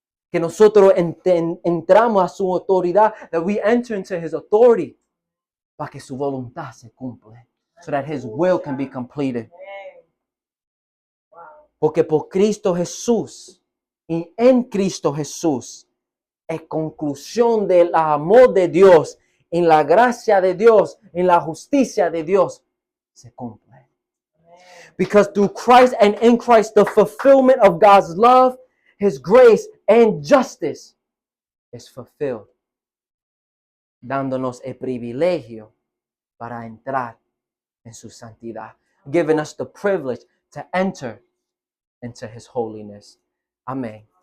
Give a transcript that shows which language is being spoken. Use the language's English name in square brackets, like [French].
[Spanish] Que nosotros entramos a su autoridad. [English] That we enter into His authority. [Spanish] Para que su voluntad se cumple. [English] So that His will can be completed. [Spanish] Porque por Cristo Jesús y en Cristo Jesús es conclusión del amor de Dios, en la gracia de Dios, en la justicia de Dios, se cumple. [English] Because through Christ and in Christ, the fulfillment of God's love, His grace and justice is fulfilled, [Spanish] dándonos el privilegio para entrar en su santidad, [English] giving us the privilege to enter into His holiness. Amén.